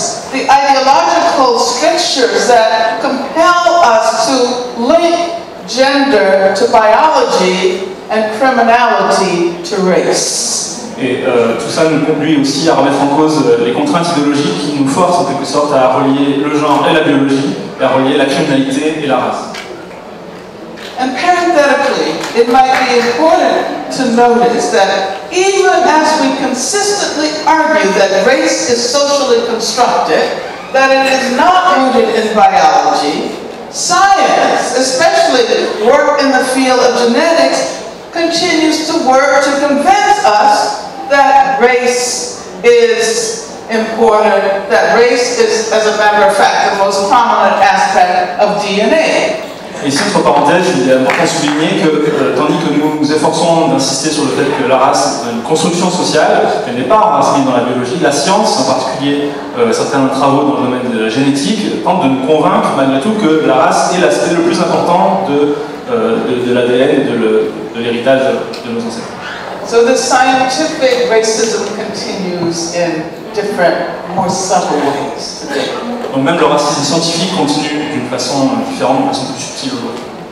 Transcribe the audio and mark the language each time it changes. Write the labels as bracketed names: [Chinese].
[English] The ideological strictures that compel us to link gender to biology and criminality to race. [French] Et tout ça nous conduit aussi à remettre en cause les contraintes idéologiques qui nous forcent en quelque sorte à relier le genre et la biologie, et à relier la criminalité et la race. [English] And parenthetically, it might be important to notice that even as we consistently argue that race is socially constructed, that it is not rooted in biology, science, especially work in the field of genetics, continues to work to convince us that race is important, that race is, as a matter of fact, the most prominent aspect of DNA. [French] Et ici, entre parenthèses, il est important de souligner que, tandis que nous nous efforçons d'insister sur le fait que la race est une construction sociale, elle n'est pas enracinée dans la biologie, la science, en particulier certains travaux dans le domaine de la génétique, tentent de nous convaincre malgré tout que la race est l'aspect le plus important de l'ADN et de l'héritage de nos ancêtres. [English] So the scientific racism continues in different, more subtle ways today. [French] Donc même le racisme scientifique continue d'une façon différente, d'une façon plus subtile aujourd'hui.